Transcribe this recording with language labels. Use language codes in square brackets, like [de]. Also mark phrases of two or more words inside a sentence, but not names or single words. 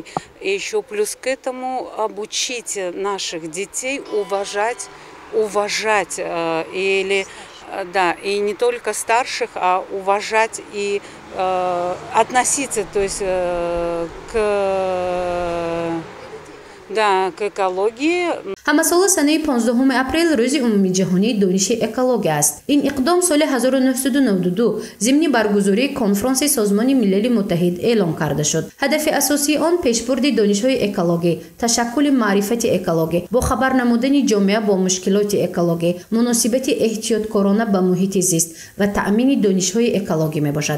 [ru] И еще плюс к этому обучить наших детей уважать или да, и не только старших, а уважать и относиться, то есть к экологии. [tg] ҳамасола санаи 15 апрел рӯзи умумии ҷаҳонии дониши экология аст. Ин иқдом соли 1992 зимни баргузории конфронси Созмони Милали Муттаҳид эълон карда шуд. ҳадафи асосии он пешбурди донишҳои экологӣ, ташаккули маърифати экологӣ, бохабар намудани ҷомеа бо мушкилоти экологӣ, муносибати эҳтиёткорона ба муҳити зист ва таъмини донишҳои экологӣ мебошад.